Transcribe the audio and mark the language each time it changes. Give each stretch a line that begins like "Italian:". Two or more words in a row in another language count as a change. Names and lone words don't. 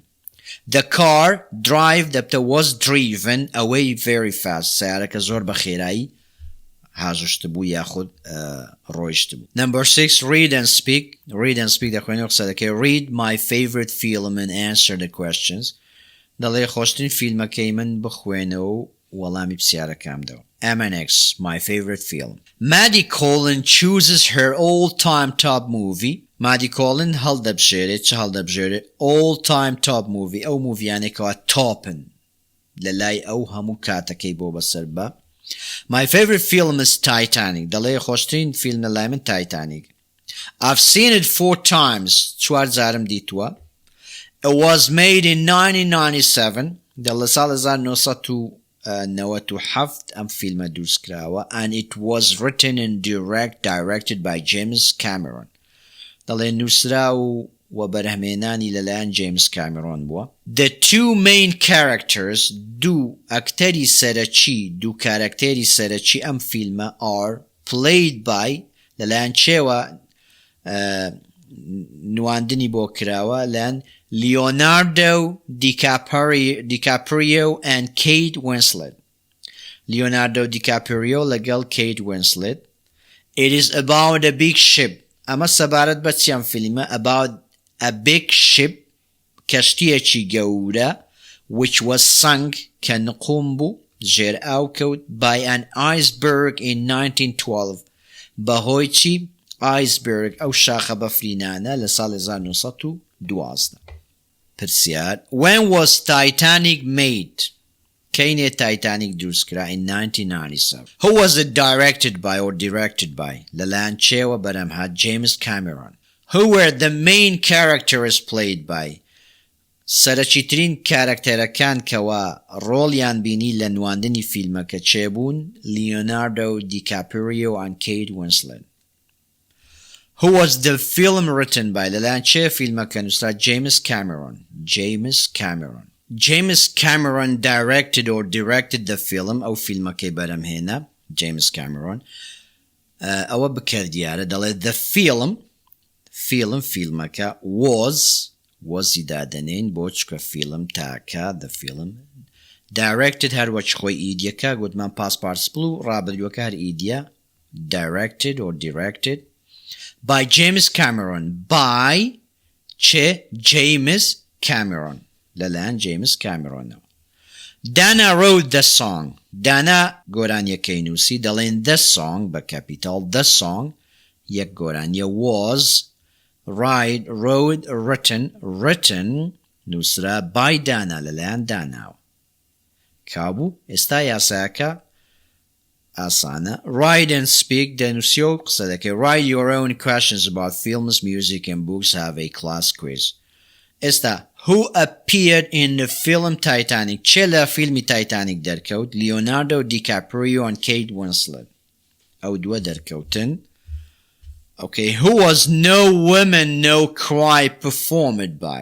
English: The car drive
Central Kurdish: دەبتە
English: was driven away very fast
Central Kurdish: سیارەکە زۆر بە خێرایی هاژشت بوو یاخود ڕۆیشت بوو.
English: Number 6 read and speak
Central Kurdish: دەخوێنەوە قسە دەکەی.
English: Read my favorite film and answer the questions
Central Kurdish: دەڵێ خۆشترین فیلمەکەی من بخوێنەوە وەڵامی پرسیارەکەم دەوە.
English: MNX my favorite film. Maddie Collin chooses her all-time top movie.
Central Kurdish: Maddie Collin هەڵدەبژێرێت چه هەڵدەبژێرێت
English: all-time top movie
Central Kurdish: ئەو موڤیانێکەوە تۆپن لە لای ئەو هەموو کاتەکەی بۆ بەسەر بە.
English: My favorite film is
Central Kurdish: Titanic دەڵێ خۆشترین فیلم لە لای من Titanic.
English: I've seen it 4 times
Central Kurdish: چوار جارم دیتووە.
English: It was made in 1997
Central Kurdish: دەڵێ ساڵ 1997 ئەم فیلمە دروست کراوە
English: and it was written and directed by
Central Kurdish: James Cameron دەڵێ نووسرا و بەرهەمێنانی لەلایەن جیمز کامێرۆن بووە.
English: The 2 main characters
Central Kurdish: دوو ئەکتەری سەرەکی دوو کارەکتێری سەرەکی ئەم فیلمە
English: are played by
Central Kurdish: لەلایەن چێوە نواندنی بۆ کراوە لەلایەن Leonardo DiCaprio and Kate Winslet. Leonardo DiCaprio لەگەڵ Kate Winslet.
English: It is about a big ship.
Central Kurdish: ئەمە سەبارەت بە چیان فیلمە
English: about a big ship
Central Kurdish: کەشتیەکی گەورە
English: which was sunk
Central Kurdish: کە نقوم بوو ژێر ئاو کەوت
English: by an iceberg in 1912
Central Kurdish: بەهۆی چی iceberg ئەو شاخە بەفرینانە لە ساڵ 1912.
English: پرسیار when was Titanic made
Central Kurdish: کەینێ Titanic دروست کرا
English: in 1997. Who was it directed by
Central Kurdish: لەلایەن چێوە بەرەمهات
English: James Cameron. Who were the main characters played by
Central Kurdish: سەرەکیترین کارەکتەرەکان کەوا ڕۆڵیان بینی لە نواندنی فیلمەکە چێبوون Leonardo DiCaprio and Kate Winslet.
English: Who was the film written by
Central Kurdish: لەلایەن چێ فیلمەکە نووسرا
English: James Cameron.
Central Kurdish: James Cameron
English: directed the film
Central Kurdish: ئەو فیلمەکەی بەرەمهێنا James Cameron ئەوە بکردیارە دەڵێت the فیلمەکە was دادەنین بۆ چکە فیلم تاکە
English: the film directed
Central Kurdish: هەروەک خۆی ئیدیەکە گوتمان
English: past participle
Central Kurdish: و ڕابردووەکە هەر ئیدیە
English: directed or directed by James Cameron by چه James Cameron لەلایەن James Cameron Dana wrote the song Dana
Central Kurdish: گۆرانیەکەی نووسی
English: دەڵێن the song بە capital the song
Central Kurdish: یەک گۆرانیە
English: was wrote written نووسرا by Dana
Central Kurdish: لەلایەن داناوە کابوو ئێستا یاساکە ئاسانە
English: write and speak
Central Kurdish: دەنووسی و قسە دەکەی
English: write your own questions about films, music and books have a class quiz ئێستا who appeared in the film Titanic
Central Kurdish: چێ لە فیلمی تایتانیک دەرکەوت
English: Leonardo DiCaprio and Kate Winslet
Central Kurdish: ئەو دووە دەرکەوتن
English: Okay, who was No Woman, No Cry performed by?